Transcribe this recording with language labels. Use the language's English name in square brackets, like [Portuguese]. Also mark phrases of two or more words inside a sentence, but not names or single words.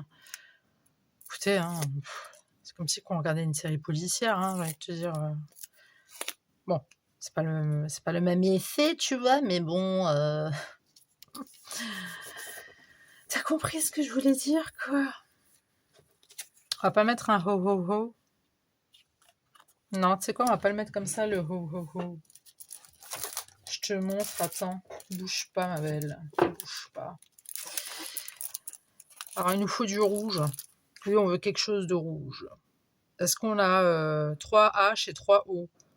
[French] Écoutez, hein, c'est comme si on regardait une série policière, hein, j'ai envie de te dire... Bon, c'est pas le même effet, tu vois, mais bon... T'as compris ce que je voulais dire, quoi? On va pas mettre un ho ho ho. Non, tu sais quoi, on va pas le mettre comme ça, le ho ho ho. Je te montre, attends. Bouge pas, ma belle. Bouge pas. Alors, il nous faut du rouge. Lui, on veut quelque chose de rouge. Est-ce qu'on a 3 H et 3 O?